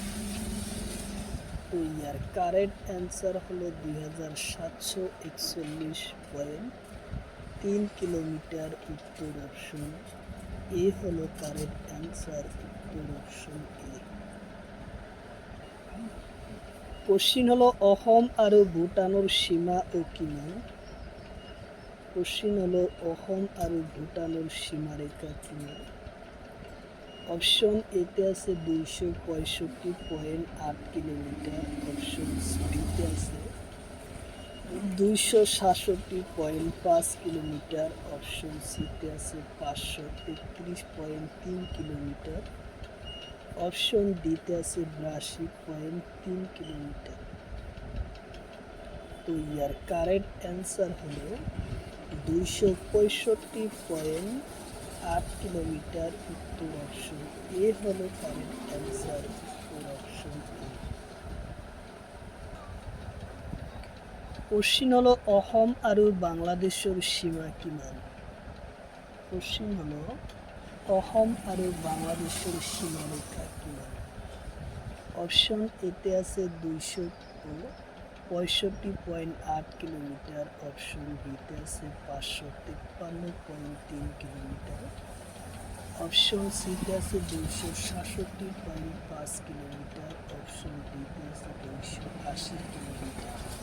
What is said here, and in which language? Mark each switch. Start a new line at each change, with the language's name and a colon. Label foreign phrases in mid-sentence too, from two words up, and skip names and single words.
Assamese: তো ইয়ার
English: correct answer
Assamese: হলো 2741.3 কিলোমিটার, উত্তর অপশন এ হলো
English: correct answer,
Assamese: উত্তর অপশন এ। কোশ্চিন হলো অসম আৰু ভুটানৰ সীমা ও কিমান? কোশ্চিন হলো অসম আৰু ভুটানৰ সীমাৰেখা কিমান? অপশন এতে আছে 265.8 কিলোমিটার, অপশন বিতে আছে 266.5 কিলোমিটার, অপশন সিতে আছে 533.3 কিলোমিটার, অপশন ডিতে আছে 82.3 কিলোমিটার। তো ইয়ার
English: correct answer
Assamese: হলো 265.8 কিলোমিটার, উত্তর অপশন এ হলো
English: correct answer,
Assamese: উত্তর অপশন এ। কোশ্চিন হলো অসম আৰু বাংলাদেশৰ সীমা কিমান? কোশ্চিন হলো অসম আৰু বাংলাদেশৰ সীমাৰেখা কিমান? অপশন এতে আছে 265.8 কিলোমিটার, অপশন বিতে আছে 553.3 কিলোমিটার, অপশন সিতে আছে 266.5 কিলোমিটার, অপশন ডিতে আছে 280 কিলোমিটার।